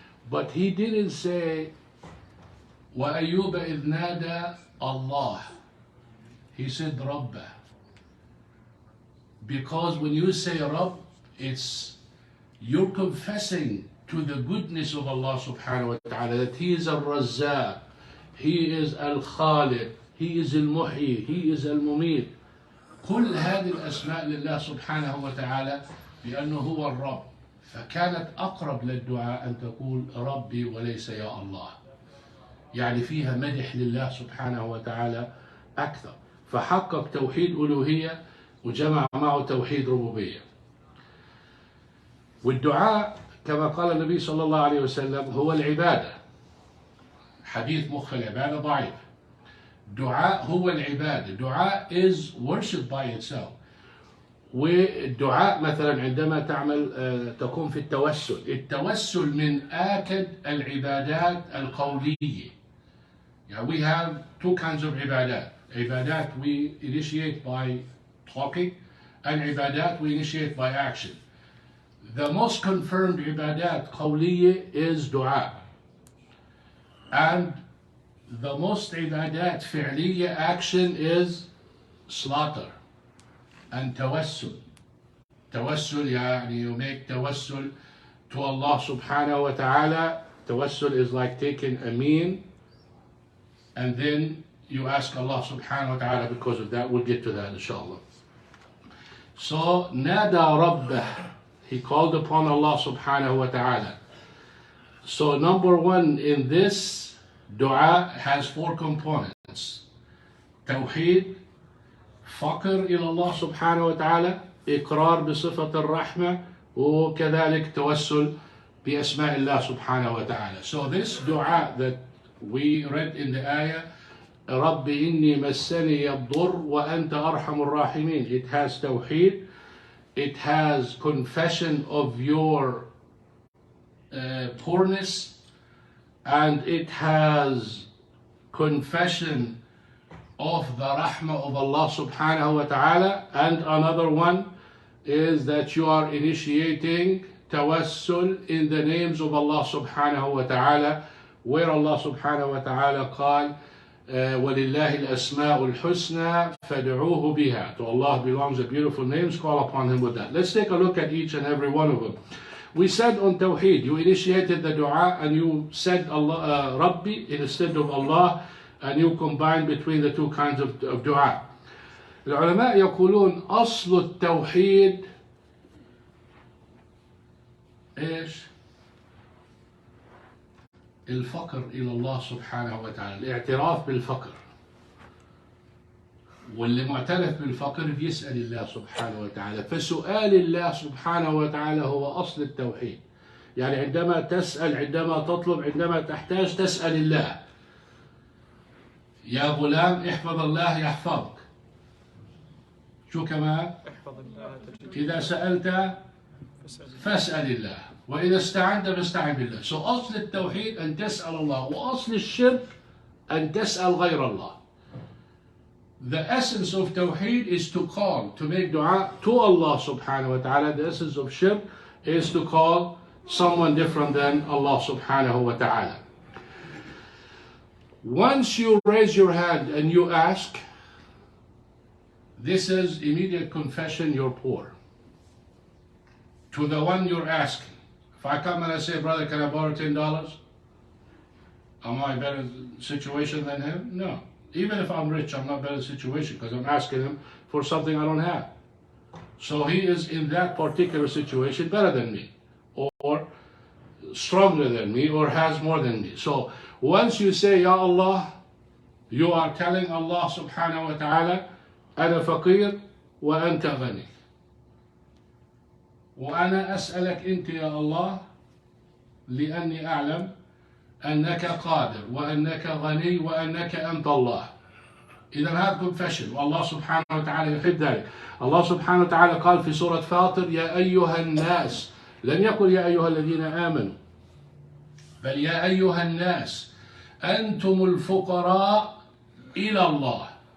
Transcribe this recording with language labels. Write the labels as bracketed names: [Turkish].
[English] But he didn't say, [Arabic] وَأَيُّوبَ إِذْ نَادَى [English] Allah. He said Rabbah. Because when you say Rabb, you're confessing to the goodness of Allah Subhanahu wa ta'ala, that He is Al-Razzaq, He is Al-Khaliq, He is Al-Muhyi, He is Al-Mumit. [Arabic] كل هذه الأسماء لله سبحانه وتعالى بأنه هو الرب. فكانت أقرب للدعاء أن تقول ربي وليس يا الله. يعني فيها مدح لله سبحانه وتعالى أكثر. فحقق توحيد ألوهية وجمع معه توحيد ربوبية. والدعاء كما قال النبي صلى الله عليه وسلم هو العبادة. حديث مخ العبادة ضعيف. دعاء هو العبادة. [English] دعاء is worship by itself. [Arabic] والدعاء مثلا عندما تقوم في التوسل. التوسل من آكد العبادات القولية. [English] Yeah, we have two kinds of عبادات. عبادات we initiate by talking, and عبادات we initiate by action. The most confirmed [Arabic] عبادات قولية [English] is دعاء. And the most [Arabic] عبادات فعلية [English] action is slaughter and توسل. [Arabic] توسل يعني [English] you make توسل to Allah subhanahu wa ta'ala. توسل is like taking a mean and then you ask Allah subhanahu wa ta'ala because of that. We'll get to that inshallah. So [Arabic] نادى ربه, [English] he called upon Allah subhanahu wa ta'ala. So number one in this dua has four components. [Arabic] Tawheed, فقر إلى الله سبحانه وتعالى, إقرار بصفة الرحمة, وكذلك توسل بأسماء الله سبحانه وتعالى. [English] So this dua that we read in the ayah, [Arabic] رب إني مسني الضر وأنت أرحم الراحمين. [English] It has tawheed, it has confession of your poorness, and it has confession of the rahmah of Allah subhanahu wa ta'ala. And another one is that you are initiating tawassul in the names of Allah subhanahu wa ta'ala, where Allah subhanahu wa ta'ala [Arabic] قال وَلِلَّهِ الْأَسْمَاءُ الْحُسْنَى فَادْعُوهُ بِهَا. [English] To Allah belongs the beautiful names, call upon Him with that. Let's take a look at each and every one of them. We said on Tawheed, you initiated the dua and you said Allah, Rabbi instead of Allah, and you combine between the two kinds of dua. [Arabic] العلماء يقولون أصل التوحيد إيش؟ الفقر إلى الله سبحانه وتعالى، الاعتراف بالفقر. واللي معترف بالفقر بيسأل الله سبحانه وتعالى. فسؤال الله سبحانه وتعالى هو أصل التوحيد. يعني عندما تسأل، عندما تطلب، عندما تحتاج تسأل الله. يا غلام احفظ الله يحفظك. شو كمان؟ إذا سألت فاسأل الله، وإذا استعنت فاستعن بالله. So أصل التوحيد أن تسأل الله، وأصل الشرك أن تسأل غير الله. [English] The essence of Tawheed is to call, to make dua to Allah subhanahu wa ta'ala. The essence of shirk is to call someone different than Allah subhanahu wa ta'ala. Once you raise your hand and you ask, this is immediate confession you're poor. To the one you're asking. If I come and I say, brother, can I borrow $10? Am I in a better situation than him? No. Even if I'm rich, I'm not in a better situation because I'm asking him for something I don't have. So he is in that particular situation better than me, or stronger than me, or has more than me. So once you say, Ya Allah, you are telling Allah subhanahu wa ta'ala, [Arabic] أنا فقير وأنت غني. وأنا أسألك أنت يا الله لأني أعلم أنك قادر وأنك غني وأنك أنت الله. إذا هذا confession، والله سبحانه وتعالى يحب ذلك. الله سبحانه وتعالى قال في سورة فاطر يا أيها الناس، لم يقل يا أيها الذين آمنوا، بل يا أيها الناس أنتم الفقراء إلى الله